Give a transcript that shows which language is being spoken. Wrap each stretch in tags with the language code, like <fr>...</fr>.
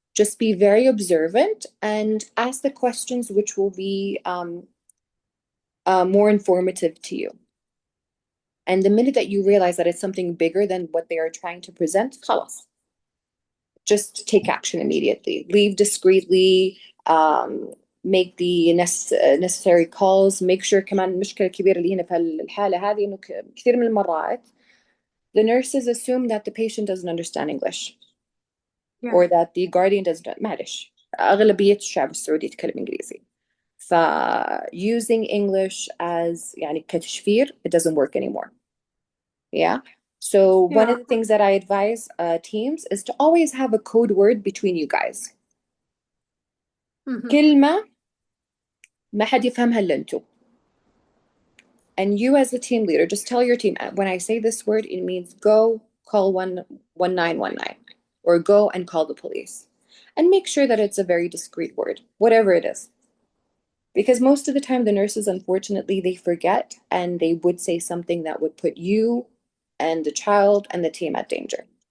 <en>Just be very observant and ask the questions which will be more informative to you. And the minute that you realize that it's something bigger than what they are trying to present,</en> <ar>خلاص.</ar> <en>Just take action immediately. Leave discreetly, make the necessary calls. Make sure</en> <ar>كمان المشكلة الكبيرة اللي هنا في الحالة هذه إنه كثير من المرات</ar> <en>the nurses assume that the patient doesn't understand English. Yeah. Or that the guardian doesn't.</en> <ar>معلش أغلبية الشعب السعودي يتكلم إنجليزي.</ar> <en>ف using English as</en> <ar>يعني كتشفير,</ar> <en>it doesn't work anymore. Yeah. So one of the things that I advise teams is to always have a code word between you guys.</en> <ar>كلمة ما حد يفهمها إلا أنتو.</ar> <en>And you as the team leader, just tell your team, when I say this word, it means go call 1919. or go and call the police. And make sure that it's a very discreet word, whatever it is. Because most of the time, the nurses, unfortunately, they forget and they would say something that would put you and the child and the team at danger.</en>